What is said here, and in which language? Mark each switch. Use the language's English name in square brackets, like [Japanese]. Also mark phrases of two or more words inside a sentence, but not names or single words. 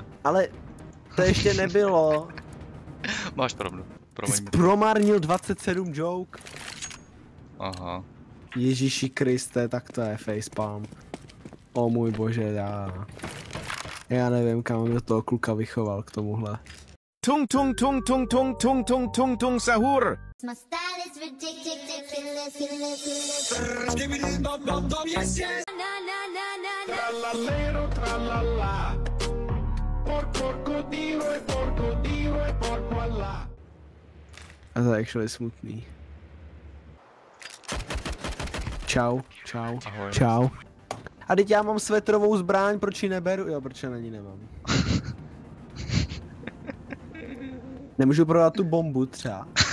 [Czech] Ale to ještě nebylo. Máš pravdu. Ty jsi promarnil 27 joke. Aha. Ježíši Kriste, tak to je facepalm. O můj bože, já nevím, kam mě toho kluka vychoval k tomuhle. Tung tung tung tung tung tung tung tung tung sahur. [English] My style is ridiculous. [Czech] Trallallero trallalla. [Italian] Porco Dio e porco Allah. [Czech] A to je actually smutný. Čau, čau, Ahoj. čau. A teď já mám svetrovou zbraň, proč ji neberu? Jo, proč ji na ní nemám. Nemůžu prodat tu bombu třeba.